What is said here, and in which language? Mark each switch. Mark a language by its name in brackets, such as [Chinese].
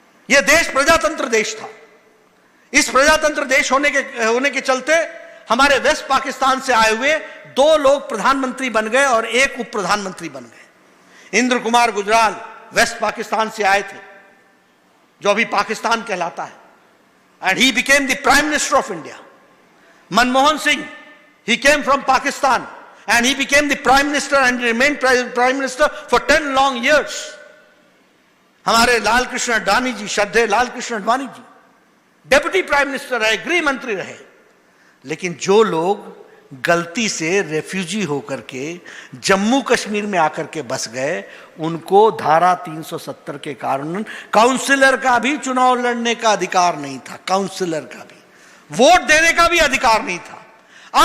[Hindi] यह देश प्रजातंत्र देश था। इस प्रजातंत्र देश होने के चलते हमारे वेस्ट पाकिस्तान से आए हुए 2 लोग प्रधानमंत्री बन गए और 1 उप प्रधानमंत्री बन गए। इंद्र कुमार गुजराल वेस्ट पाकिस्तान से आए थे, जो अभी पाकिस्तान कहलाता है, [English] And he became the prime minister of India. Manmohan Singh, he came from Pakistan and he became the prime minister and remained prime minister for 10 long years. [Hindi] हमारे लाल कृष्ण अडवाणी जी, श्रद्धेय Lal Krishna Advani ji deputy prime minister रहे, गृह मंत्री रहे। लेकिन जो लोग गलती से रेफ्यूजी होकर के जम्मू कश्मीर में आकर के बस गए, उनको धारा 370 के कारण काउंसिलर का भी चुनाव लड़ने का अधिकार नहीं था, काउंसिलर का भी वोट देने का भी अधिकार नहीं था।